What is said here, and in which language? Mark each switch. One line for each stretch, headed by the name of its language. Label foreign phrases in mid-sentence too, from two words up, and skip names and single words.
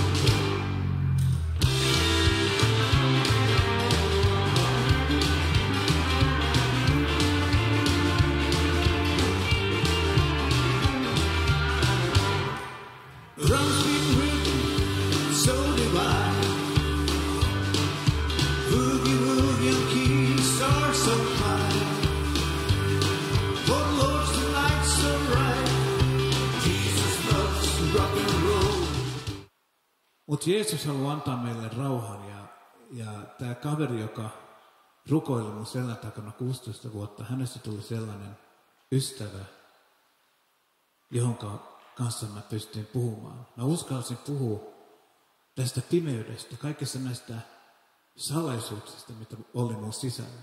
English: Drums beat rhythm, so divine. Boogie woogie and keys are so fine. For Lord's the light so bright. Jesus loves rock and roll.
Finnish: Mutta Jeesus haluaa antaa meille rauhan ja tämä kaveri, joka rukoili mun selän takana 16 vuotta, hänestä tuli sellainen ystävä, johonka kanssa mä pystyin puhumaan. Mä uskalsin puhua tästä pimeydestä, kaikista näistä salaisuuksista, mitä oli mun sisällä.